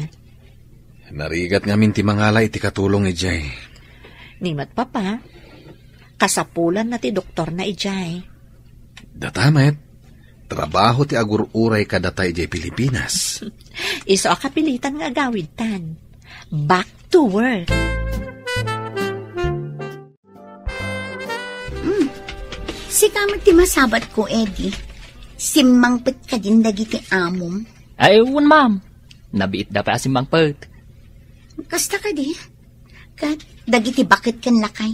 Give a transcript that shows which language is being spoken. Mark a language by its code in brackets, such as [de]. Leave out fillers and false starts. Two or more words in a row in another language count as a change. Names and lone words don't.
[ilo] Narigat ngamin ti mangala iti katulong Ijay. Nimat papa. Kasapulan na ti doktor na Ijay. Datamet. Trabaho ti agur-uray kadatay Ijay Pilipinas. Iso akapilitan nga gawid tan. [en] Back to work. [ilo] Si Kamat ti masabat ko, Eddie. Simmangpet ka din dagiti amom. Ay, ma'am. Nabiit da pa asimbang pet. Kasta ka di. Kat, dagiti bakit kan lakay.